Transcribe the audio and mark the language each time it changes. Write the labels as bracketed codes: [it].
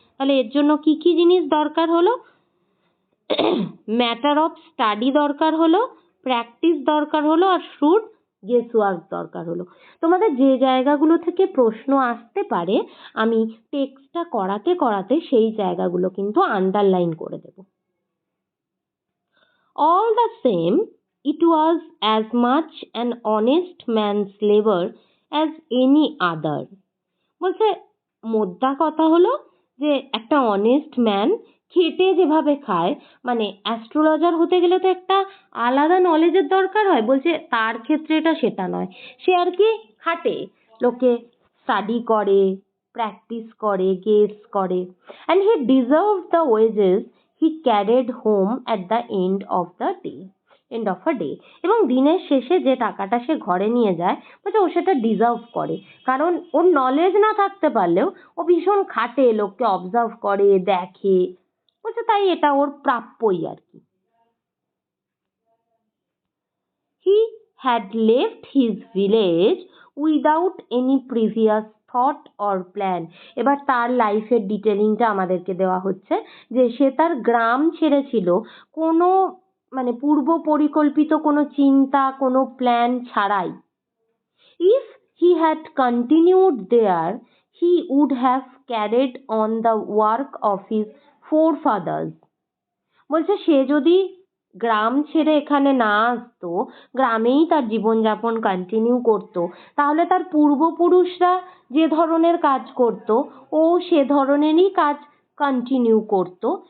[bn] তাহলে এর জন্য কি কি জিনিস দরকার হলো? ম্যাটার অফ স্টাডি দরকার হলো, প্র্যাকটিস দরকার হলো, আর শ্রুড গেস ওয়ার্ক দরকার হলো। তোমাদের যে জায়গাগুলো থেকে প্রশ্ন আসতে পারে আমি টেক্সটটা করাতে করাতে সেই জায়গাগুলো কিন্তু আন্ডারলাইন করে দেব। [en] All the same, it was as much an honest man's labor as any other. [bn] বলছে মোদ্দা কথা হলো যে একটা অনেস্ট ম্যান খেটে যেভাবে খায়, মানে অ্যাস্ট্রোলজার হতে গেলে তো একটা আলাদা নলেজের দরকার হয়, বলছে তার ক্ষেত্রে এটা সেটা নয়, সে আর কি খাটে, লোকে স্টাডি করে, প্র্যাকটিস করে, গেস করে, [en] And he deserve the wages he carried home at the end of a day. [bn] এবং দিনের শেষে যে টাকাটা সে ঘরে নিয়ে যায়, বলছে ও সেটা ডিজার্ভ করে, কারণ ওর নলেজ না থাকতে পারলেও ও ভীষণ খাটে, লোককে অবজার্ভ করে, দেখে, বলছে তাই এটা ওর প্রাপ্যই আর কি। [en] He had left his village without any previous thought or plan. [bn] এবার তার লাইফের ডিটেলিংটা আমাদেরকে দেওয়া হচ্ছে যে সে তার গ্রাম ছেড়েছিল কোনো মানে পূর্ব পরিকল্পিত কোনো চিন্তা, কোনো প্ল্যান ছাড়াই। [en] If he had continued there, he would have carried on the work of his forefathers. [bn] বলছে সে যদি গ্রাম ছেড়ে এখানে না আসতো, গ্রামেই তার জীবনযাপন কন্টিনিউ করতো, তাহলে তার পূর্বপুরুষরা যে ধরনের কাজ করতো ও সে ধরনেরই কাজ কন্টিনিউ করতো,